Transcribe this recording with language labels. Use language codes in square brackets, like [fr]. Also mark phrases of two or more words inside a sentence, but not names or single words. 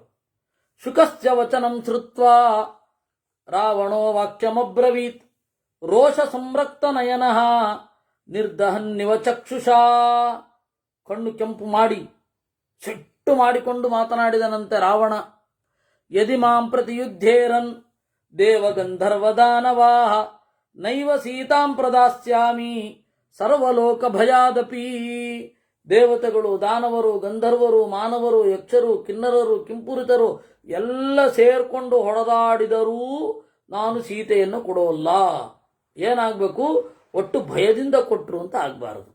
[sa] ಶುಕಸ್ಯ ವಚನಂ ಶ್ರುತ್ವಾ ರಾವಣೋ ವಾಕ್ಯಮಬ್ರವೀತ್ ರೋಷ ಸಂರಕ್ತ ನಯನಃ ನಿರ್ದಹನ್ನಿವ ಚಕ್ಷುಷಾ. [kn] ಕಣ್ಣು ಕೆಂಪು ಮಾಡಿ ಸಿಟ್ಟು ಮಾಡಿಕೊಂಡು ಮಾತನಾಡಿದನಂತೆ ರಾವಣ. [sa] ಯದಿ ಮಾಂ ಪ್ರತಿಯುದ್ಧೇರನ್ ದೇವಗಂಧರ್ವದಾನವಾಹ ನೈವ ಸೀತಾಂ ಪ್ರದಾಸ್ಯಾಮಿ ಸರ್ವಲೋಕ ಭಯಾದಪಿ. [kn] ದೇವತೆಗಳು, ದಾನವರು, ಗಂಧರ್ವರು, ಮಾನವರು, ಯಕ್ಷರು, ಕಿನ್ನರರು, ಕಿಂಪುರಿತರು ಎಲ್ಲ ಸೇರ್ಕೊಂಡು ಹೊಡೆದಾಡಿದರೂ ನಾನು ಸೀತೆಯನ್ನು ಕೊಡೋಲ್ಲ. ಏನಾಗಬೇಕು? ಒಟ್ಟು ಭಯದಿಂದ ಕೊಟ್ಟರು ಅಂತ ಆಗಬಾರದು.